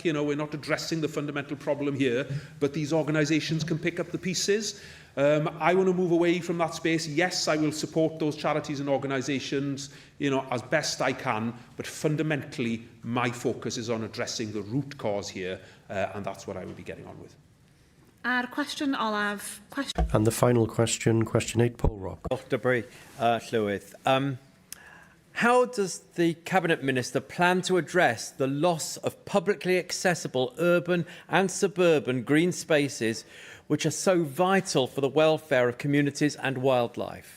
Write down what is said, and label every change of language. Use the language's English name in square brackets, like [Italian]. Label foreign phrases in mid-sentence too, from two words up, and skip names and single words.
[English] You know, we're not addressing the fundamental problem here, but these organisations can pick up the pieces. I want to move away from that space. Yes, I will support those charities and organisations, you know, as best I can, but fundamentally, my focus is on addressing the root cause here, and that's what I will be getting on with. [Welsh] A'r cwestiwn olaf. [English] And the final question, question 8, Paul Rock. How does the Cabinet Minister plan to address the loss of publicly accessible urban and suburban green spaces which are so vital for the welfare of communities and wildlife?